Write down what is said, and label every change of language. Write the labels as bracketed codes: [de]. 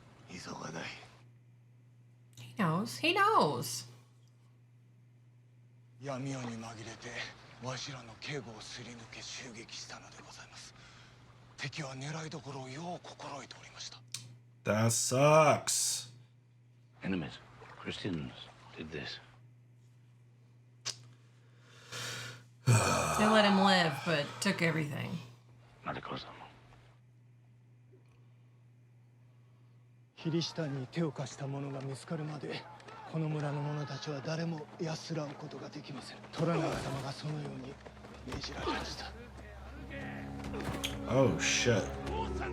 [ja] 急がない。 [en] He knows. He knows. [ja] 闇夜に紛れてわしらの警護をすり抜け襲撃したのでございます。敵は狙いどころをよう心得ておりました。 [en] That sucks. Enemies, Christians, did this. They let him live, but took everything. Mariko-sama. [ja] キリシタンに手を貸した者が見つかるまでこの村の者たちは誰も安らうことができません。虎長様がそのように命じられました。 [en] Oh, shit. Oh,